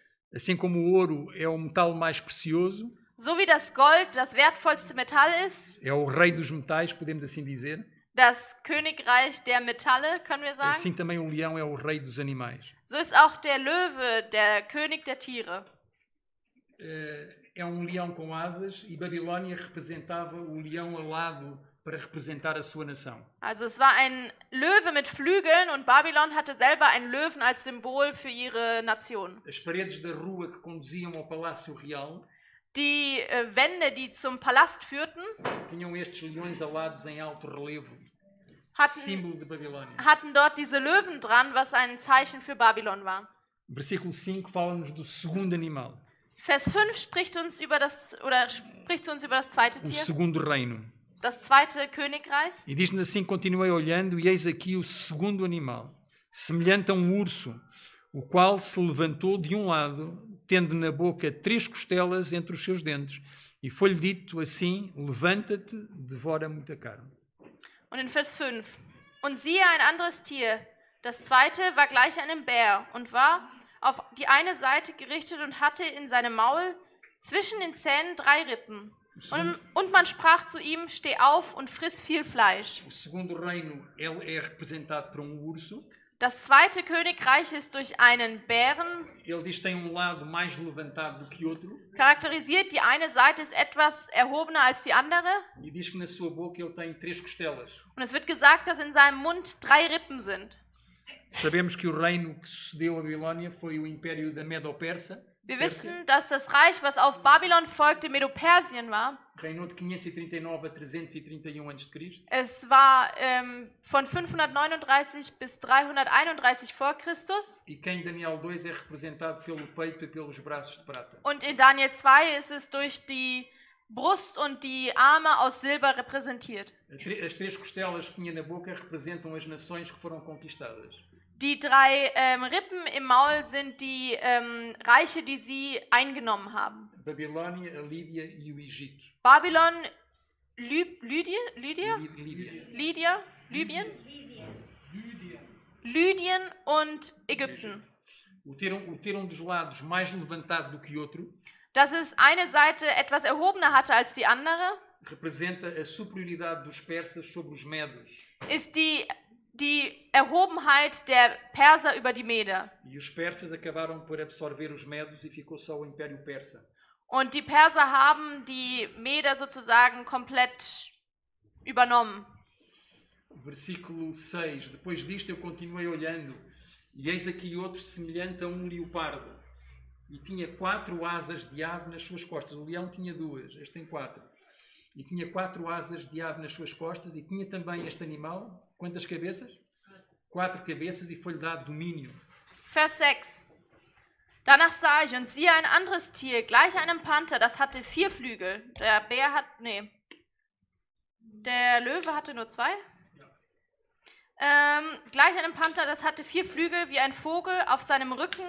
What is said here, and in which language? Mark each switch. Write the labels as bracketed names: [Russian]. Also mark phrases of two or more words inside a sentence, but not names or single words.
[Portuguese] Assim como o ouro é o metal mais precioso, [German] So wie das Gold das wertvollste Metall ist, [Portuguese] é o rei dos metais, podemos assim dizer, [German] das Königreich der Metalle, können wir sagen, [Portuguese] assim também o leão é o rei dos animais. [German] so ist auch der Löwe der König der Tiere. [Portuguese] É um leão com asas e Babilônia representava o leão alado para representar a sua nação. [German] Also es war ein Löwe mit Flügeln und Babylon hatte selber einen Löwen als Symbol für ihre Nation. [Portuguese] As paredes da rua que conduziam ao Palácio Real [German] Die Wände, die zum Palast führten, [Portuguese] tinham estes leões alados em alto relevo, símbolo de Babilônia. [German] hatten dort diese Löwen dran, was ein Zeichen für Babylon war. [Portuguese] Versículo 5 fala-nos do segundo animal, [German] Vers 5 spricht zu uns über das zweite [Portuguese] o [German] Tier, [Portuguese] segundo reino. [German] das zweite Königreich. [Portuguese] E diz-nos assim, continuei olhando, e eis aqui o segundo animal, semelhante a um urso, o qual se levantou de um lado, tendo na boca 3 costelas entre os seus dentes, e foi-lhe dito assim, levanta-te, devora muita carne. [German] Und in Vers 5. Und siehe ein anderes Tier, das zweite war gleich einem Bär und war auf die eine Seite gerichtet und hatte in seinem Maul zwischen den Zähnen 3 Rippen. Und man sprach zu ihm, steh auf und friss viel Fleisch. [Portuguese] O segundo reino ele é representado por um urso. [German] Das zweite Königreich ist durch einen Bären [Portuguese] Ele diz que tem um lado mais levantado do que outro. [German] charakterisiert. Die eine Seite ist etwas erhobener als die andere. [Portuguese] E diz que na sua boca ele tem 3 costelas. [German] Und es wird gesagt, dass in seinem Mund 3 Rippen sind. [Portuguese] Sabemos que o reino que sucedeu a Babilônia foi o império da Medo-Persa. [German] Wir wissen, dass das Reich, was auf Babylon folgte, Medo-Persien war. [Portuguese] Reinou de 539 a 331 a.C. [German] Es war von 539 bis 331 vor Christus. [Portuguese] E que em Daniel 2 é representado pelo peito e pelos braços de prata. [German] Und in Daniel 2 ist es durch die Brust und die Arme aus Silber repräsentiert. [Portuguese] As 3 costelas que tinha na boca representam as nações que foram conquistadas. [German] Die 3 Rippen im Maul sind die Reiche, die sie eingenommen haben. [Portuguese] Babilônia, a Lídia e o Egito. [German] Babylon, [Portuguese] Lídia. [German] Libyen, Lydien und Ägypten. [Portuguese] O ter dos lados mais levantado do que outro [German] Dass es eine Seite etwas erhobener hatte als die andere, [Portuguese] representa a superioridade dos persas sobre os medos. [German] ist die Erhobenheit der Perser über die Meder. [Portuguese] E os persas acabaram por absorver os medos e ficou só o Império Persa. [German] Und die Perser haben die Meder sozusagen komplett übernommen. [Portuguese] Versículo 6. Depois disto eu continuei olhando, e eis aqui outro semelhante a um leopardo, e tinha 4 asas de ave nas suas costas. O leão tinha 2, este tem 4. E tinha 4 asas de ave nas suas costas, e tinha também este animal, quantas cabeças? 4 cabeças, e foi-lhe dado domínio. [German] Vers 6. Danach sah ich und siehe ein anderes Tier, gleich einem Panther, das hatte 4 Flügel. Der Löwe hatte nur 2. Gleich einem Panther, das hatte 4 Flügel wie ein Vogel auf seinem Rücken.